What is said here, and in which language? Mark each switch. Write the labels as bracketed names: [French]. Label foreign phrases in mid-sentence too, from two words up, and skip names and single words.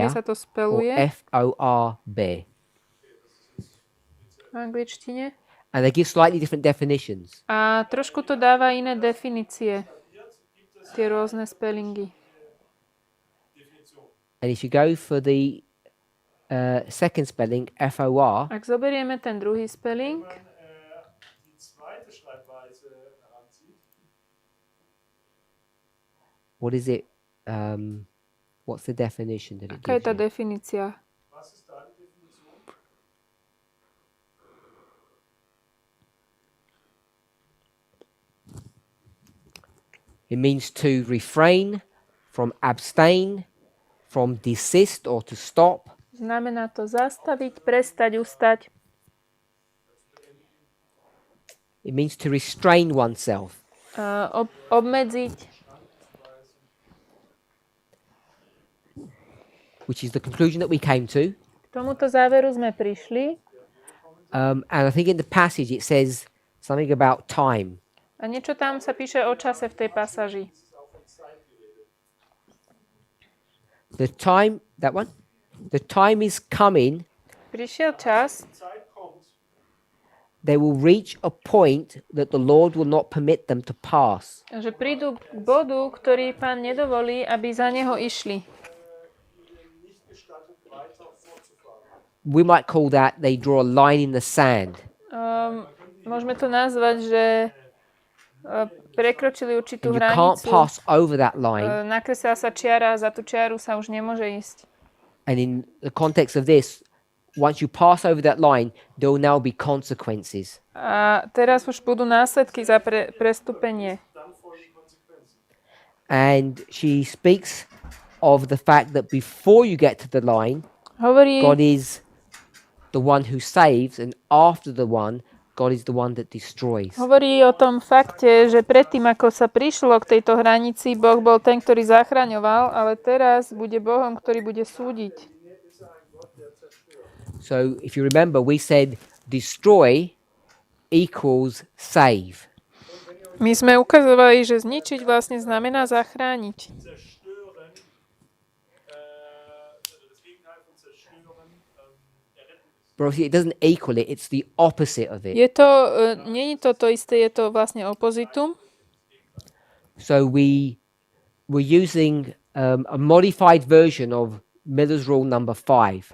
[English] bear [Slovak] sa to [English] or [Slovak] speluje [English] F-O-R-B. [Slovak] v angličtine. [English] And they give slightly different definitions. [Slovak] A trošku to dáva iné definície. Tie rôzne spellingy. [English] And if you go for the second spelling, FOR, [Slovak] Ak zoberieme ten druhý spelling, [English] what is it? What's the definition that it [Slovak] aká je [English] gives [Slovak] tá [English] you? [Slovak] definícia? [English] It means to refrain, from abstain, from desist or to stop, [Slovak] Znamená to zastaviť, prestať, ustať. [English] it means to restrain oneself. [Slovak] Obmedziť, [English] Which is the conclusion that we came to. [Slovak] k tomuto záveru sme prišli [English] And I think in the passage it says something about time. [Slovak] a niečo tam sa píše o čase v tej pasáži. [English] The time, that one? The time is coming, [Slovak] Prišiel čas, [English] they will reach a point that the Lord will not permit them to pass. [Slovak] že prídu k bodu, ktorý Pán nedovolí, aby za neho išli. [English] We might call that they draw a line in the sand. [Slovak] Môžeme to nazvať, že prekročili určitú [English] And you can't [Slovak] hranicu. [English] pass over that line. [Slovak] Nakreslila sa čiara, za tú čiaru sa už nemôže ísť. [English] And in the context of this, once you pass over that line, there will now be consequences. [Slovak] A teraz už budú následky za prestúpenie. [English] And she speaks of the fact that before you get to the line, [Slovak] Hovorí, [English] God is the one who saves, and after the one, God is the one that destroys. [Slovak] hovorí o tom fakte, že predtým, ako sa prišlo k tejto hranici, Boh bol ten, ktorý zachraňoval, ale teraz bude Bohom, ktorý bude súdiť. [English] So if you remember, we said destroy equals save. [Slovak] My sme ukazovali, že zničiť vlastne znamená zachrániť. [English] But obviously it doesn't equal it, it's the opposite of it. [Slovak] Je to, nie je to to isté, je to vlastne opozitum. [English] So we're using a modified version of Miller's rule number 5.